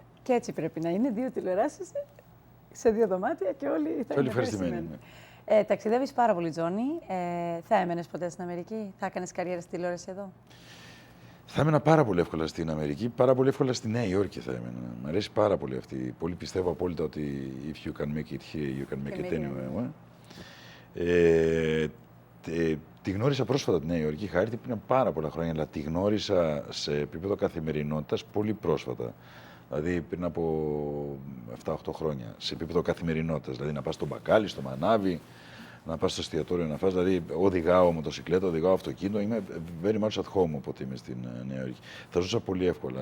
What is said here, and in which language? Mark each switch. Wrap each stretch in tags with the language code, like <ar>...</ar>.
<el>Και έτσι πρέπει να είναι, 2 τηλεοράσεις σε 2 δωμάτια και όλοι θα είναι ευχαριστημένοι. Ταξιδεύεις πάρα πολύ, Τζόνι. Θα έμενες ποτέ στην Αμερική, θα έκανες καριέρα στη τηλεόραση εδώ? Θα έμενα πάρα πολύ εύκολα στην Αμερική, πάρα πολύ εύκολα στη Νέα Υόρκη θα έμενα. Μ' αρέσει πάρα πολύ αυτή. Πολύ πιστεύω απόλυτα ότι</el> <en>if you can make it here, you can make it anywhere.</en> <el>Τη γνώρισα πρόσφατα τη Νέα Υόρκη, είχα έρθει πριν πάρα πολλά χρόνια, αλλά τη γνώρισα σε επίπεδο καθημερινότητας πολύ πρόσφατα. Δηλαδή πριν από 7-8 χρόνια, σε επίπεδο καθημερινότητας. Δηλαδή να πας στο μπακάλι, στο μανάβι, να πας στο εστιατόριο να φας. Δηλαδή οδηγάω μοτοσυκλέτα, οδηγάω αυτοκίνητο. Είμαι</el> <en>very much at home</en> <el>όποτε είμαι στην Νέα Υόρκη. Θα ζούσα πολύ εύκολα.</el>